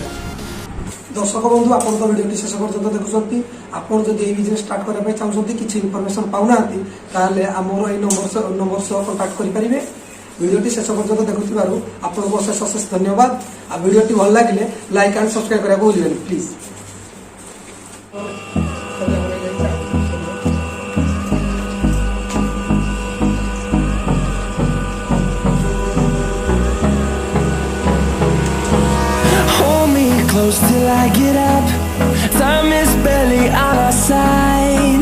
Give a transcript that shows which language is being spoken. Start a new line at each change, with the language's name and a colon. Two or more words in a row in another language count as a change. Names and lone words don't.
Odia: ଦର୍ଶକ ବନ୍ଧୁ ଆପଣ ତ ଭିଡ଼ିଓଟି ଶେଷ ପର୍ଯ୍ୟନ୍ତ ଦେଖୁଛନ୍ତି। ଆପଣ ଯଦି এই ବିଜନେସ୍ ଷ୍ଟାର୍ଟ କରିବା ପାଇଁ ଚାହୁଁଛନ୍ତି କିଛି ଇନଫର୍ମେସନ୍ ପାଉନାହାନ୍ତି ତାହେଲେ ଆମର এই ନମ୍ବର ସହ କଣ୍ଟାକ୍ଟ କରିପାରିବେ। ଭିଡ଼ିଓଟି ଶେଷ ପର୍ଯ୍ୟନ୍ତ ଦେଖୁଥିବାରୁ ଆପଣଙ୍କୁ ଅଶେଷ ଅଶେଷ ଧନ୍ୟବାଦ। ଆଉ ଭିଡ଼ିଓଟି ଭଲ ଲାଗିଲେ
English: like and subscribe
Odia: କରିବାକୁ ଭୁଲିବେନି ପ୍ଲିଜ୍।
English: Close till I get up. Time is barely on our side.